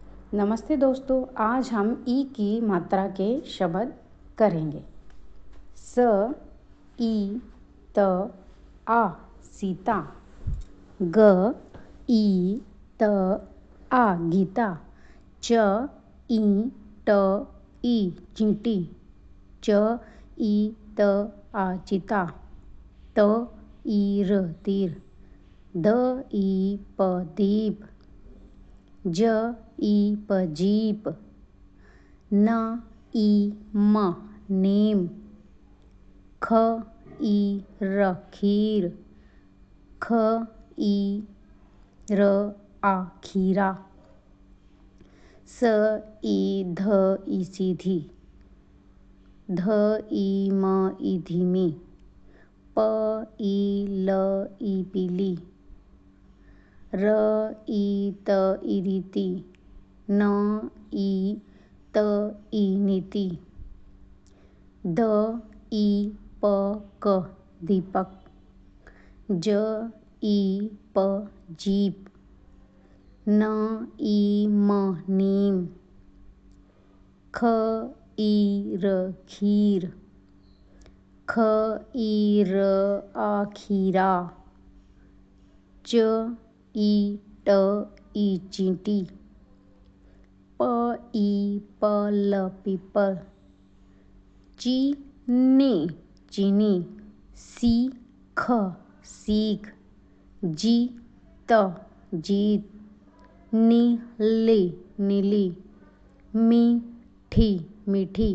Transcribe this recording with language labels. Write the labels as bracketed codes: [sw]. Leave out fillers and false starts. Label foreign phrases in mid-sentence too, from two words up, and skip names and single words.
[hi] नमस्ते दोस्तों, आज हम ई की मात्रा के शब्द करेंगे। स, ई, त, आ सीता। ग, ई, त, आ गीता। च, ई, ट, ई चींटी। च, ई, त, आ चिता। त, ई, र तीर। द, ई, प दीप। ज, ई, प जीप। न, ई, म नीम। ख, ई, र खीर। ख, ई, र आ खीरा। स, ई, ध, ई सीधी। ध, ई, म ई धीमी। प, ई, ल, ई पीली। र, ई, त, ई रीति। न, ई, त, ई नीति। द, ई, प, क दीपक। ज, ई, प जीप। न, ई, म नीम। ख, ई, र खीर। ख, ई, र आ खीरा। च, ई, ट, ई चींटी। प, ई, प, ल पीपल। ची, चीनी। सी, ख सीख। जी, त जीत। नी, नीली। मी, मीठी।